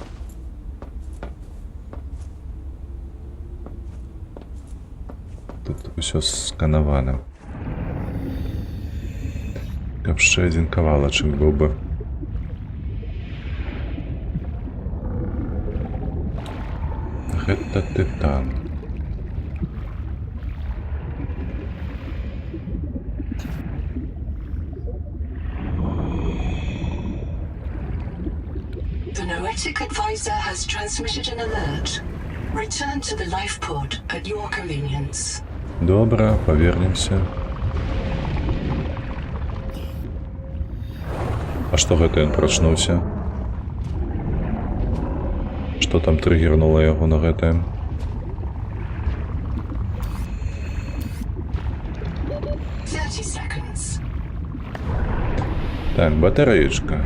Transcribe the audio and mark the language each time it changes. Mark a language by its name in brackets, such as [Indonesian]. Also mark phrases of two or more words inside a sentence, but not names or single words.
[Belarusian] Тут усё сканавана. Каб яшчэ адзін кавалачак быў бы. Гэта титан. [English] The Noetic advisor has transmitted an alert. Return to the life pod at your convenience. [Belarusian] Добра, павернемся. А што гэта ён прачнуўся? Што там трыгернула яго на гэтае? Так, батарэечка.